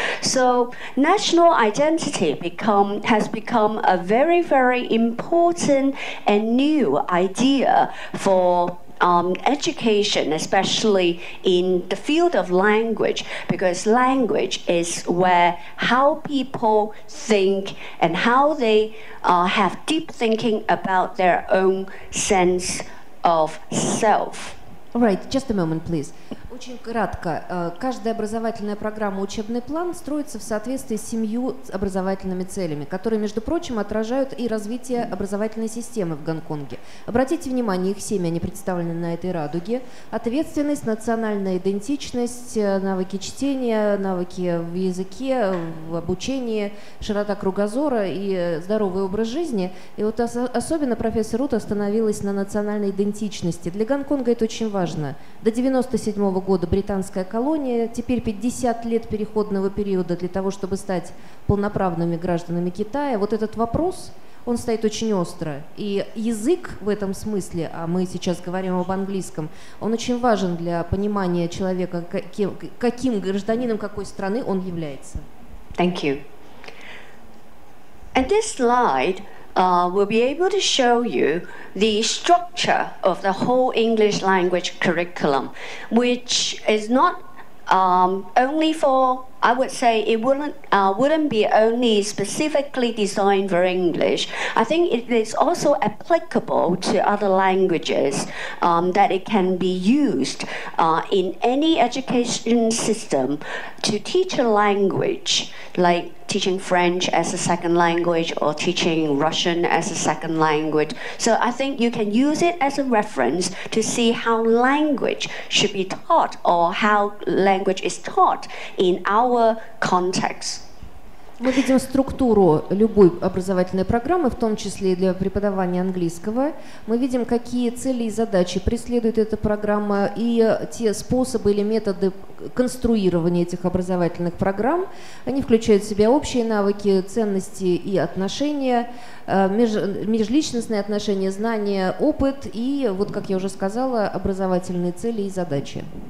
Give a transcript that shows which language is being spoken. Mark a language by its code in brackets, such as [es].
[en] So national identity has become a very, very important and new idea for education, especially in the field of language, because language is where how people think and how they have deep thinking about their own sense of self. All right, just a moment, please. [ru] Очень кратко. Каждая образовательная программа, учебный план строится в соответствии с 7 образовательными целями, которые, между прочим, отражают и развитие образовательной системы в Гонконге. Обратите внимание, их 7, они представлены на этой радуге. Ответственность, национальная идентичность, навыки чтения, навыки в языке, в обучении, широта кругозора и здоровый образ жизни. И вот особенно профессор Рут остановилась на национальной идентичности. Для Гонконга это очень важно. До 1997 года британская колония, теперь 50 лет переходного периода для того, чтобы стать полноправными гражданами Китая. Вот этот вопрос, он стоит очень остро. И язык в этом смысле, а мы сейчас говорим об английском, он очень важен для понимания человека, каким гражданином какой страны он является. [en] Thank you. And this slide will be able to show you the structure of the whole English language curriculum, which is not only for, I would say it wouldn't be only specifically designed for English. I think it is also applicable to other languages, that it can be used in any education system to teach a language, like teaching French as a second language or teaching Russian as a second language. So I think you can use it as a reference to see how language should be taught or how language is taught in our context. [ru] Мы видим структуру любой образовательной программы, в том числе и для преподавания английского. Мы видим, какие цели и задачи преследует эта программа и те способы или методы конструирования этих образовательных программ. Они включают в себя общие навыки, ценности и отношения, межличностные отношения, знания, опыт и, вот как я уже сказала, образовательные цели и задачи.